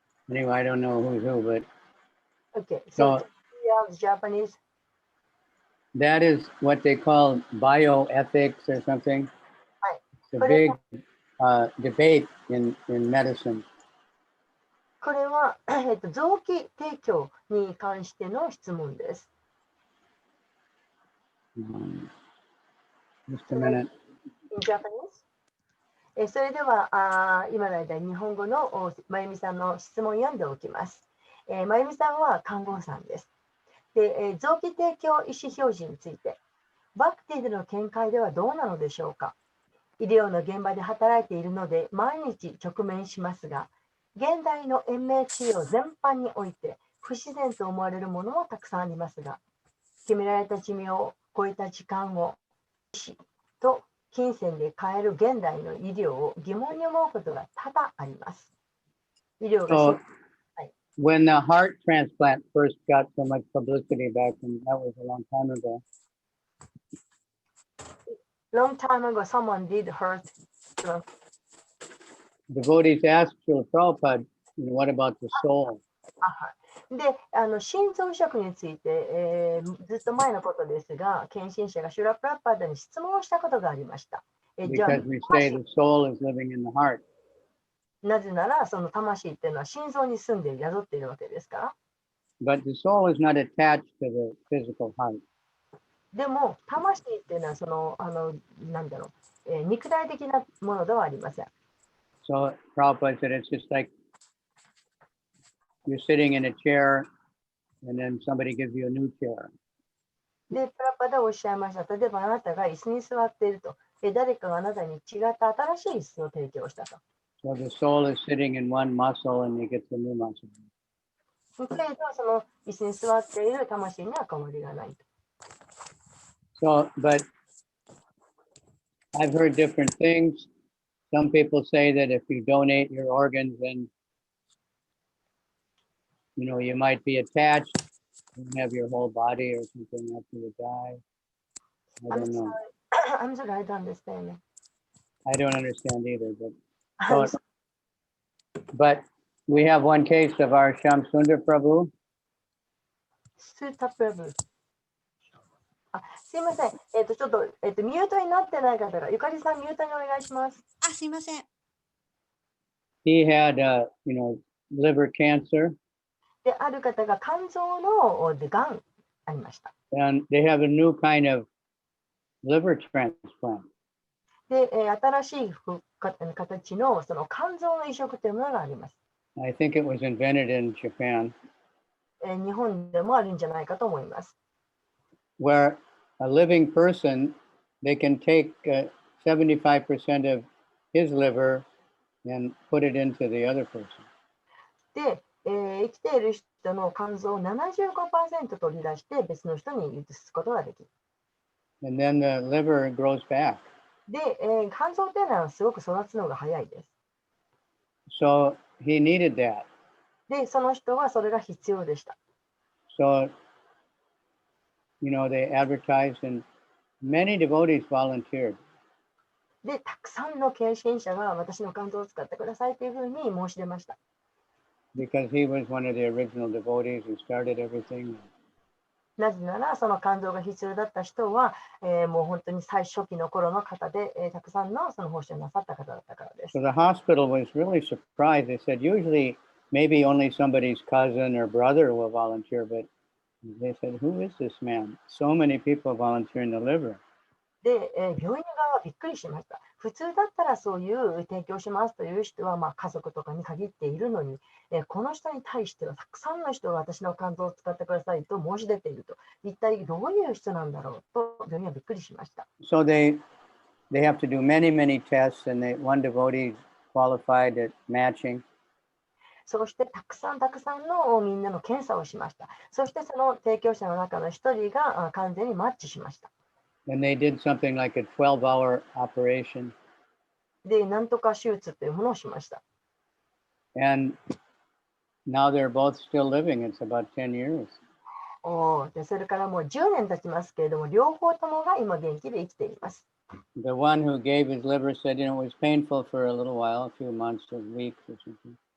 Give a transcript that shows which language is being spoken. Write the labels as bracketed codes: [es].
[en] Anyway, I don't know who's who, but Okay, so so yeah, Japanese. that is what they call bioethics or something. Right. It's a big debate in medicine. [ja] これは、臓器提供に関しての質問です。 [en] Just a minute. In Japanese? [ja] それでは今の間日本語のまゆみさんの質問を読んでおきます。まゆみさんは看護師さんです。で、臓器提供意思表示について、バクティでの見解ではどうなのでしょうか。医療の現場で働いているので毎日直面しますが、現代の延命治療全般において不自然と思われるものもたくさんありますが、決められた寿命を超えた時間を医師と金銭で買える現代の医療を疑問に思うことが多々あります。医療が [en] So when the heart transplant first got so much publicity back, and that was a long time ago. Long time ago, someone did hurt. Devotees asked Srila Prabhupada, what about the soul? [ja] で、心臓移植について、ずっと前のことですが、献身者がシュラプラッパーダに質問をしたことがありました。じゃあ [en] Because we say the soul is living in the heart. [ja] なぜなら、その魂っていうのは心臓に住んで宿っているわけですから。 [en] But the soul is not attached to the physical heart. [ja] でも、魂っていうのはその、なんだろう、肉体的なものではありません。 [en] So Prabhupada said it's just like you're sitting in a chair and then somebody gives you a new chair. [ja] で、プラッパダおっしゃいました。例えばあなたが椅子に座っていると。誰かがあなたに違った新しい椅子を提供したと。 [en] So the soul is sitting in one muscle and he gets a new muscle. [ja] けれど、その椅子に座っている魂には変わりがないと。 [en] So, but I've heard different things. Some people say that if you donate your organs, then you might be attached and have your whole body or something after you die. I don't know. I'm sorry, I don't understand. I don't understand either, but we have one case of our Sham Sundar Prabhu. [ja] スータプラブ。すいません。ちょっと、ミュートになってない方が、ゆかりさん、ミュートにお願いします。すいません。 [en] He had, liver cancer. [ja] で、ある方が肝臓のがんありました。 [en] And they have a new kind of liver transplant. [ja] で、新しい形のその肝臓の移植というものがあります。 [en] I think it was invented in Japan. [ja] 日本でもあるんじゃないかと思います。 [en] Where a living person, they can take 75% of his liver and put it into the other person. [ja] で、生きている人の肝臓を 75% 取り出して別の人に移すことができる。 [en] And then the liver grows back. [ja] で、肝臓っていうのはすごく育つのが早いです。 [en] So he needed that. [ja] で、その人はそれが必要でした。 [en] So, they advertised and many devotees volunteered. [ja] で、たくさんの献身者が私の肝臓を使ってくださいというふうに申し出ました。 [en] Because he was one of the original devotees who started everything. [ja] なぜなら、その肝臓が必要だった人は、もう本当に最初期の頃の方で、たくさんのその奉仕をなさった方だったからです。 [en] So the hospital was really surprised. They said usually maybe only somebody's cousin or brother will volunteer, but they said, who is this man? So many people volunteering the liver. [ja] で、病院側はびっくりしました。普通だったらそういう提供しますという人は、家族とかに限っているのに、この人に対してはたくさんの人が私の肝臓を使ってくださいと申し出ていると。一体どういう人なんだろうと病院はびっくりしました。 [en] So they have to do many, many tests, and one devotee qualified at matching. [ja] そしてたくさんのみんなの検査をしました。そしてその提供者の中の一人が完全にマッチしました。 [en] And they did something like a 12-hour operation. [ja] で、なんとか手術というものをしました。 [en] And now they're both still living. It's about 10 years. [ja] で、それからもう10年経ちますけれども、両方ともが今元気で生きています。 [en] The one who gave his liver said, it was painful for a little while, a few months or weeks or something.